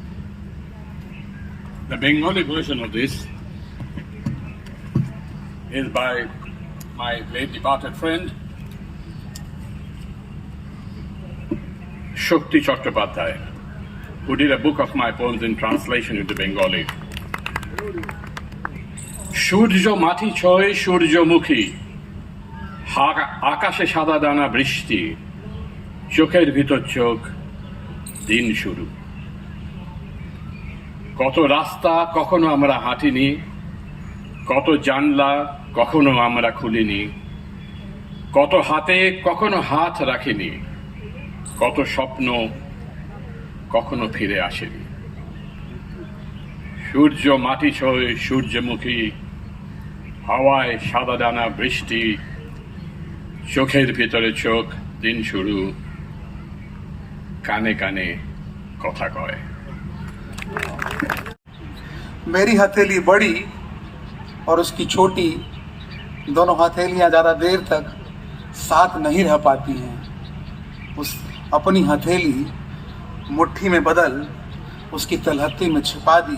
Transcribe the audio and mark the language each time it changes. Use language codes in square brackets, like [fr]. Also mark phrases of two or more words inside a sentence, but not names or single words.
[en] The Bengali version of this is by my late departed friend Shakti Chattopadhyay, who did a book of my poems in translation into Bengali. [bn] সূর্য মাটি ছোঁয় সূর্য মুখী, আকাশে সাদা দানা বৃষ্টি, চোখের ভিতর চোখ, দিন শুরু। কত রাস্তা কখনো আমরা হাঁটিনি, কত জানলা কখনো আমরা খুলিনি, কত হাতে কখনো হাত রাখিনি, কত স্বপ্ন কখনো ফিরে আসেনি। সূর্য মাটি ছোঁয় সূর্যমুখী, হাওয়ায় সাদা দানা বৃষ্টি, চোখের ভিতরে চোখ, দিন শুরু, কানে কানে কথা কয়। [hi] मेरी हथेली बड़ी और उसकी छोटी, दोनों हथेलियां ज़्यादा देर तक साथ नहीं रह पाती हैं। उस अपनी हथेली मुट्ठी में बदल उसकी तलहत्ती में छिपा दी।